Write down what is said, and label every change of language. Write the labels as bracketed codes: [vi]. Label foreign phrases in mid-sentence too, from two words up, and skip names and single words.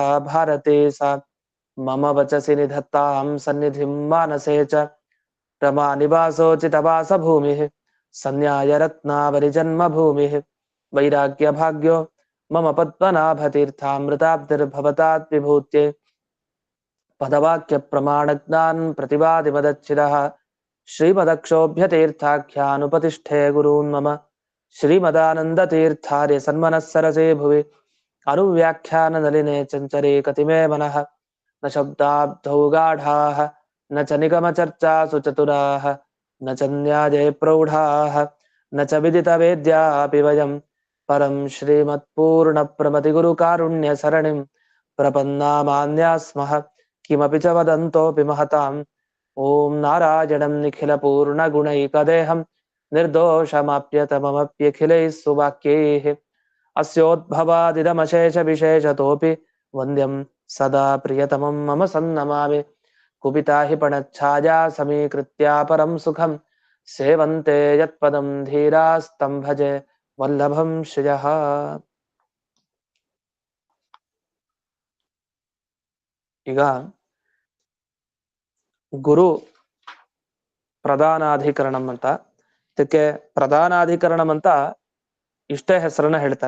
[sa] ಭಾರತೀ ಸಾ ಮಮ ವಚಸಿ ನಿಧತ್ತಾಂ ಸನ್ನಿಧಿಂ ಮಾನಸೇ ಚ ರಮಾ ನಿವಾಸೋಚಿತವಾಸ ಭೂಮಿಃ ಸನ್ಯಾಯ ರತ್ನಾವಲಿ ಜನ್ಮಭೂಮಿಃ ವೈರಾಗ್ಯ ಭಾಗ್ಯೋ ಮಮ ಪದ್ಮನಾಭತೀರ್ಥಾಮೃತಾಬ್ಧಿರ್ಭವತಾತ್ ವಿಭೂತ್ಯೈ ಪದವಾಕ್ಯ ಪ್ರಮಾಣಜ್ಞಾನ್ ಪ್ರತಿವಾದಿಮದಚ್ಛಿದಃ ಶ್ರೀಮದಕ್ಷೋಭ್ಯತೀರ್ಥಾಖ್ಯಾನುಪತಿಷ್ಠೆ ಗುರೂನ್ ಮಮ ಶ್ರೀಮದಾನಂದತೀರ್ಥಾರ್ಯ ಸನ್ಮನಸ್ಸರಸೇ ಭುವಿ ಅನುವ್ಯಾಖ್ಯಾನ ನಲಿನೆ ಚಂಚರೇ ಕತಿಮೇ ಮನಃ ನ ಶಬ್ದಾಬ್ಧೌ ಗಾಢಾಃ ನ ಚ ನಿಗಮಚರ್ಚಾಸು ಚತುರಾಃ ನ ಚ ನ್ಯಾಯೇ ಪ್ರೌಢಾಃ ನ ಚ ವಿದಿತವೇದ್ಯಾಪಿ ವಯಂ ಪರಂ ಶ್ರೀಮತ್ಪೂರ್ಣಪ್ರಮತಿಗುರುಕಾರುಣ್ಯ ಸರಣಿಂ ಪ್ರಪನ್ನಾಮಾನ್ಯಾಸ್ಮಃ ಕಿಮಪಿ ಚ ವದಂತೋಪಿ ಮಹತಾಂ ಓಂ ನಾರಾಯಣಂ ನಿಖಿಲಪೂರ್ಣಗುಣೈಕದೇಹಂ ನಿರ್ದೋಷಮಾಪ್ಯತಮಮಪ್ಯಖಿಲೈಃ ಸುವಾಕ್ಯೈಃ ಅಸ್ಯೋದ್ಭವಾದಿದಮಶೇಷವಿಶೇಷತೋಪಿ ವಂದ್ಯಂ ಸದಾ ಪ್ರಿಯತಮಂ ಮಮ ಸನ್ನಮಾಮಿ ಕುಪಿತಾ ಹಿ ಪಣಚ್ಛಾಯಾ ಸಮೀಕೃತ್ಯ ಪರಂ ಸುಖಂ ಸೇವಂತೆ ಯತ್ಪದಂ ಧೀರಾಸ್ತಂ ಭಜೆ ವಲ್ಲಭಂ ಶ್ರಿಯಃ. [kn] ಈಗ ಗುರು ಪ್ರಧಾನಾಧಿಕರಣಂ ಅಂತ, ಇದಕ್ಕೆ ಪ್ರಧಾನಾಧಿಕರಣಂ ಅಂತ ಇಷ್ಟೇ ಹೆಸರನ್ನ ಹೇಳ್ತಾರೆ.